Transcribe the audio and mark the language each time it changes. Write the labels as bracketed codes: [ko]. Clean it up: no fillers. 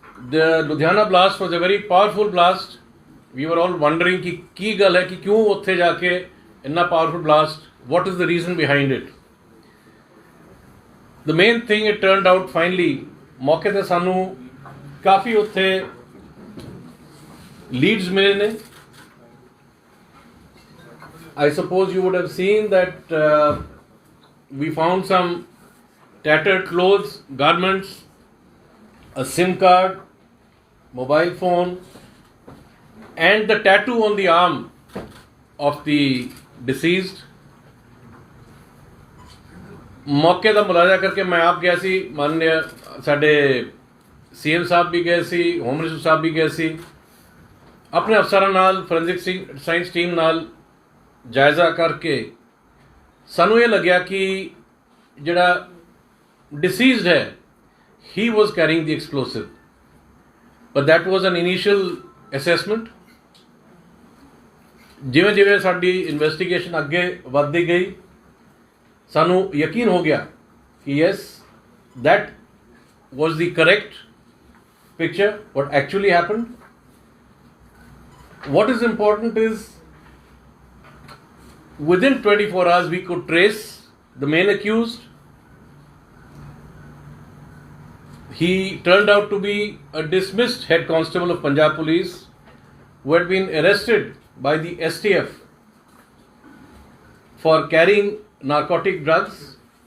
[en] The Ludhiana blast was a very powerful blast. We were all wondering [pa] कि ਕੀ ਗੱਲ ਹੈ, ਕਿ ਕਿਉਂ ਉੱਥੇ ਜਾ ਕੇ ਇੰਨਾ powerful blast, [en] what is the reason behind it? The main thing, it turned out finally, [pa] ਮੌਕੇ ਤੇ ਸਾਨੂੰ ਕਾਫੀ ਉੱਥੇ ਲੀਡਸ ਮਿਲੇ ਨੇ। [en] I suppose you would have seen that we found some tattered clothes, garments, a SIM card, mobile phone, and the tattoo on the arm of the deceased. [pa] ਮੌਕੇ ਦਾ ਮੁਲਾਜ਼ਾ ਕਰਕੇ ਮੈਂ ਆਪ ਗਿਆ ਸੀ, ਮਾਨਯ ਸਾਡੇ CM ਸਾਹਿਬ ਵੀ ਗਏ ਸੀ, ਹੋਮ ਮਿਨਿਸਟਰ ਸਾਹਿਬ ਵੀ ਗਏ ਸੀ, ਆਪਣੇ ਅਫਸਰਾਂ ਨਾਲ, ਫੋਰੈਂਸਿਕ ਸਾਇੰਸ ਟੀਮ ਨਾਲ ਜਾਇਜ਼ਾ ਕਰਕੇ ਸਾਨੂੰ ਇਹ ਲੱਗਿਆ ਕਿ ਜਿਹੜਾ ਡਿਸੀਜ਼ਡ ਹੈ, [en] he was carrying the explosive, but that was an initial assessment. [pa] ਜਿਵੇਂ ਜਿਵੇਂ ਸਾਡੀ ਇਨਵੈਸਟੀਗੇਸ਼ਨ ਅੱਗੇ ਵੱਧਦੀ ਗਈ, ਸਾਨੂੰ ਯਕੀਨ ਹੋ ਗਿਆ ਕਿ [en] yes, that was the correct picture, what actually happened. What is important is within 24 hours we could trace the main accused. He turned out to be a dismissed head constable of Punjab Police who had been arrested by the STF for carrying narcotic drugs.